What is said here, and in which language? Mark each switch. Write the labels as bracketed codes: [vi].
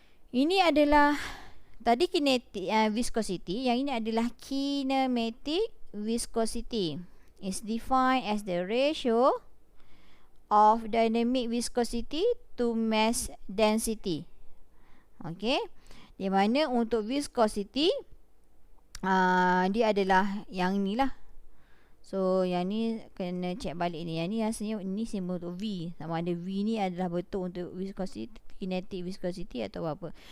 [ms] Ini adalah tadi kinetic viscosity, yang ini adalah kinematic viscosity. [en] Is defined as the ratio of dynamic viscosity to mass density. Okey. [ms] Di mana untuk viscosity dia adalah yang ni lah. So yang ni kena check balik ni. Yang ni rasanya ni simbol untuk V. Sama ada V ni adalah betul untuk viscosity, kinetic viscosity atau apa.